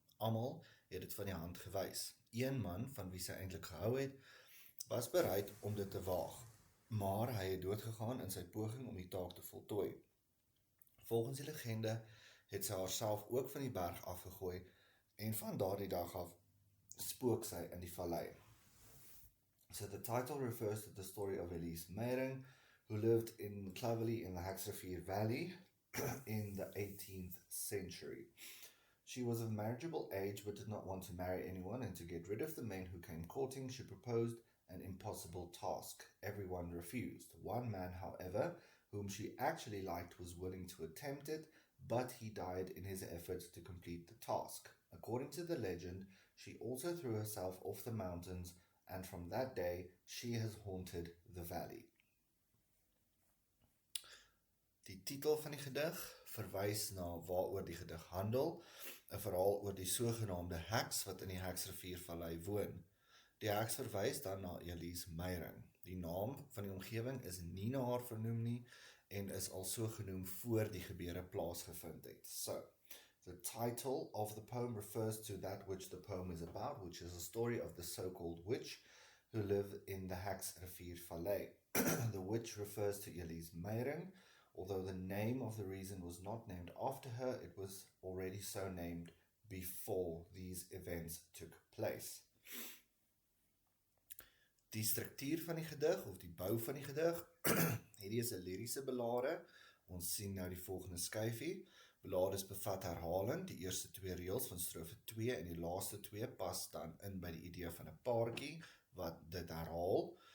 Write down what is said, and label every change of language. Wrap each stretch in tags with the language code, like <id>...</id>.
<af>Almal het dit van die hand gewys. Een man, van wie sy eintlik gehou het, was bereid om dit te waag, maar hy het doodgegaan in sy poging om die taak te voltooi. Volgens die legende het sy haarself ook van die berg afgegooi en van daardie dag af spook sy in die vallei.</af> <en>So the title refers to the story of Elise Meyering, who lived in Clovelly in the Heksrivier Valley in the 18th century. She was of marriageable age but did not want to marry anyone, and to get rid of the men who came courting, she proposed an impossible task. Everyone refused. One man, however, whom she actually liked, was willing to attempt it, but he died in his efforts to complete the task. According to the legend, she also threw herself off the mountains, and from that day, she has haunted the valley.</en> <af>Die titel van die gedig verwys na waaroor die gedig handel, 'n verhaal oor die sogenaamde heks wat in die Heksrivier Vallei woon. Die heks verwys dan na Elise Meyering. Die naam van die omgewing is nie na haar vernoem nie en is al so genoem voor die gebeure plaasgevind het.</af> <en>So, the title of the poem refers to that which the poem is about, which is a story of the so-called witch who lived in the Heksrivier Vallei. The witch refers to Elise Meyering. Although the name of the reason was not named after her, it was already so named before these events took place.</en> <af>Die struktuur van die gedig, of die bou van die gedig, hierdie is 'n liriese belade. Ons sien nou die volgende skyfie. Belades bevat herhaling, die eerste 2 reëls van strofe 2 en die laaste 2 pas dan in by die idee van 'n paartjie wat dit herhaal.</af>